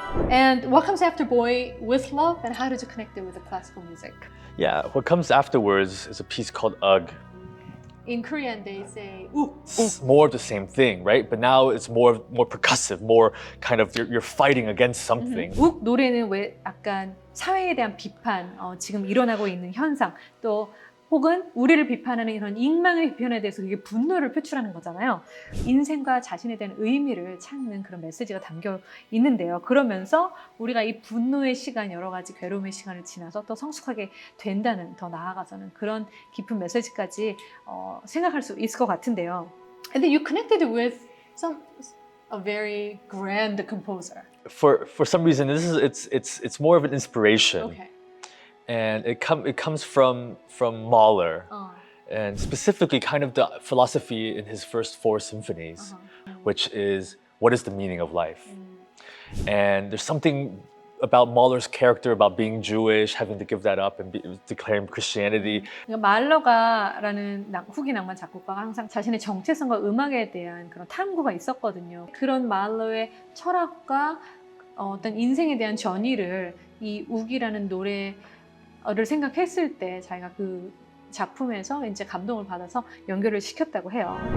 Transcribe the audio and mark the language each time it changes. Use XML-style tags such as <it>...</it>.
<en>And what comes after Boy with Love, and how did you connect it with the classical music? Yeah, what comes afterwards is a piece called Ugh. In Korean, they say uk. It's more of the same thing, right? But now it's more percussive, more kind of you're fighting against something.</en> <ko>욱 노래는 왜 약간 사회에 대한 비판, 지금 일어나고 있는 현상, 또 혹은 우리를 비판하는 이런 익명의 비판에 대해서 이게 분노를 표출하는 거잖아요. 인생과 자신에 대한 의미를 찾는 그런 메시지가 담겨 있는데요. 그러면서 우리가 이 분노의 시간, 여러 가지 괴로움의 시간을 지나서 또 성숙하게 된다는, 더 나아가서는 그런 깊은 메시지까지 생각할 수 있을 것 같은데요.</ko> <en>And then you connected with a very grand composer. For some reason, it's more of an inspiration. Okay. And it comes from Mahler, and specifically kind of the philosophy in his first 4 symphonies, which is what is the meaning of life? And there's something about Mahler's character, about being Jewish, having to give that up and declaring Christianity.</en> <ko>그러니까 말러가라는 후기 낭만 작곡가가 항상 자신의 정체성과 음악에 대한 그런 탐구가 있었거든요. 그런 말러의 철학과 어떤 인생에 대한 전의를 이 욱이라는 노래를 생각했을 때 자기가 그 작품에서 이제 감동을 받아서 연결을 시켰다고 해요.</ko>